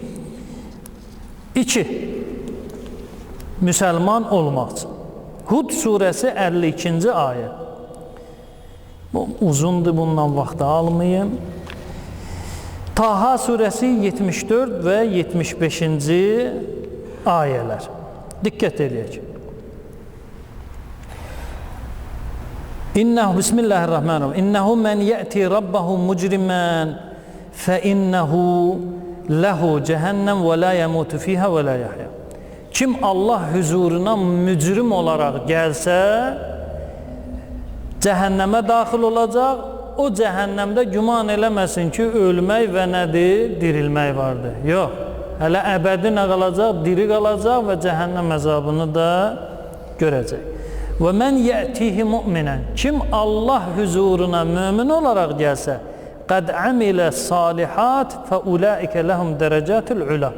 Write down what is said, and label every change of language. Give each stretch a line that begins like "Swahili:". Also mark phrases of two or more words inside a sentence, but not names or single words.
Azerbaijani: İki, müsəlman olmaq üçün. Hud surəsi 52-ci ayə. Bu uzundur, bundan vaxt almayın. Taha surəsi 74 və 75-ci ayələr. Diqqət edək.
Arabic: إنه بسم الله الرحمن الرحيم. إنه من يأت ربه مجرما فإنه له جهنم ولا يموت فيها ولا يحيى.
Turkish: Kim Allah huzuruna mücrim olarak gelse cehenneme dahil olacak.
Azerbaijani: O cehennemde güman eləməsin ki, ölmək və nədir? Dirilmək vardır. Yox. Hələ əbədi nə qalacaq? Diri qalacaq və cəhənnəm əzabını da görəcək.
Arabic: ومن يأته مؤمنا.
Azerbaijani: Kim Allah huzuruna mömin olaraq gəlsə,
Arabic: قد عمل الصالحات فأولئك لهم الدرجات العلى.